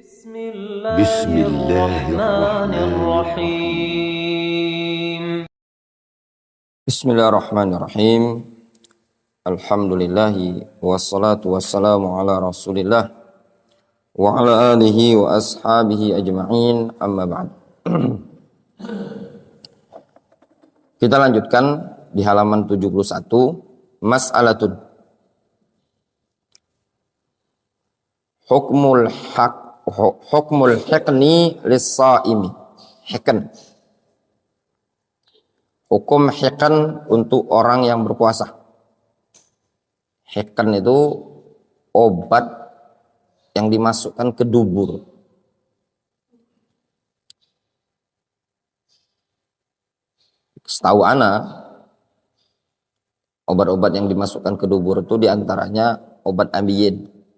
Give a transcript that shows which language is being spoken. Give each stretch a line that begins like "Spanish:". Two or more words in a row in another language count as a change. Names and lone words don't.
Arabic: بسم الله الرحمن الرحيم. بسم الله الرحمن الرحيم الحمد لله والصلاة والسلام على رسول الله وعلى آله وأصحابه أجمعين أما بعد.
Indonesian: Kita lanjutkan di halaman 71,
Arabic: مسألة حكم الحقن للصائم.
Indonesian: Hiqn, hukum hiqn untuk orang yang berpuasa. Hiqn itu obat yang dimasukkan ke dubur. Setahu ana, obat-obat yang dimasukkan ke dubur itu diantaranya obat ambiyin.